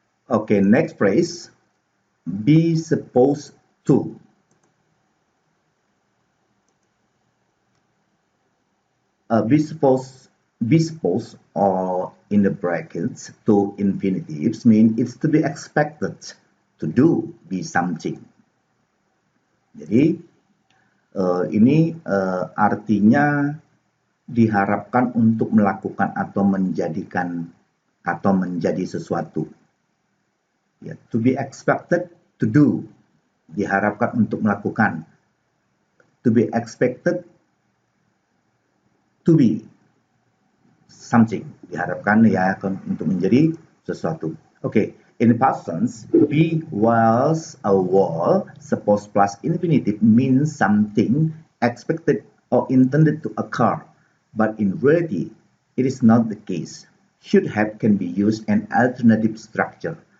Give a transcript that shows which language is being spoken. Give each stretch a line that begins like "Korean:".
English: Okay, next phrase, be supposed to. Be supposed or in the brackets to infinitives mean it's to be expected to do, be something.
Indonesian: Jadi ini artinya diharapkan untuk melakukan atau menjadikan atau menjadi sesuatu.
English: Ya, to be expected to do,
Indonesian: diharapkan untuk melakukan.
English: To be expected to be something,
Indonesian: diharapkan ya untuk menjadi sesuatu.
English: Okay, in past tense, be, was, or were, supposed plus infinitive means something expected or intended to occur, but in reality, it is not the case. Should have can be used an alternative structure.